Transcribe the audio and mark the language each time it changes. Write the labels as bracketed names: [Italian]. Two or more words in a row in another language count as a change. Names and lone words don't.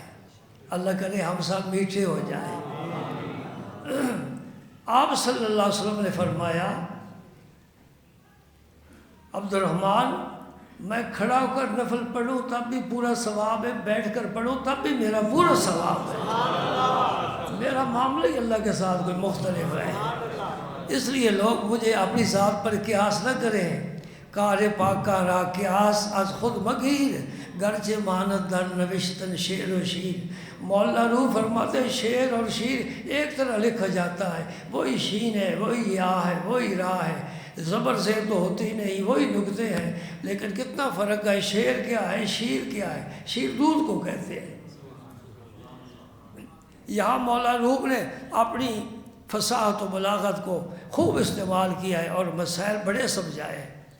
[Urdu] اللہ کرے ہم سب میٹھے ہو جائیں۔ آپ صلی اللہ علیہ وسلم نے فرمایا عبد الرحمن میں کھڑا ہو کر نفل پڑھوں تب بھی پورا ثواب ہے، بیٹھ کر پڑھوں تب بھی میرا پورا ثواب ہے۔ میرا معاملہ ہی اللہ کے ساتھ کوئی مختلف ہے، اس لیے لوگ مجھے اپنی ذات پر قیاس نہ کریں۔ [Persian] کار پاکا را قیاس از خود مگیر، گرچہ ماند در نوشتن شعر و شیر۔ [Urdu] مولا روح فرماتے ہیں شعر اور شیر ایک طرح لکھا جاتا ہے، وہی شین ہے، وہی یا ہے، وہی را ہے، زبر زیر تو ہوتی نہیں، وہی نقطے ہیں، لیکن کتنا فرق ہے۔ شعر کیا ہے، شیر کیا ہے؟ شیر دودھ کو کہتے ہیں۔ یہاں مولا روح نے اپنی فصاحت و بلاغت کو خوب استعمال کیا ہے اور مسائل بڑے سمجھائے ہیں۔